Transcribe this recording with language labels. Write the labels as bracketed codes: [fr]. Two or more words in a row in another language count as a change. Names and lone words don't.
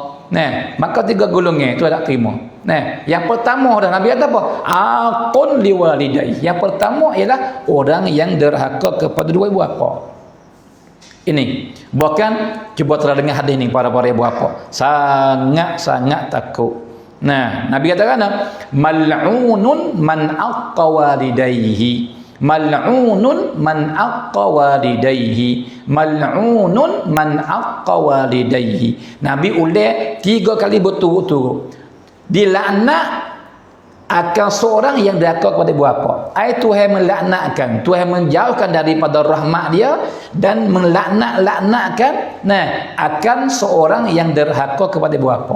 [ms] Maka 3 golongan Tuhan tak terima. Yang pertama dah Nabi kata apa? [ar] عاق لوالديه. [ms] Yang pertama ialah orang yang derhaka kepada dua ibu bapa. Ini bahkan cuba terdengar hadis ni para ibu bapa, sangat-sangat takut. Nabi katakan [ar] ملعون من عق والديه, ملعون من عق والديه, ملعون من عق والديه. [ms] Nabi ulang 3 kali berturut-turut. Dilaknat akan seorang yang derhaka kepada ibu bapa. Tuhan melaknatkan, Tuhan menjauhkan daripada rahmat dia dan melaknatkan akan seorang yang derhaka kepada ibu bapa.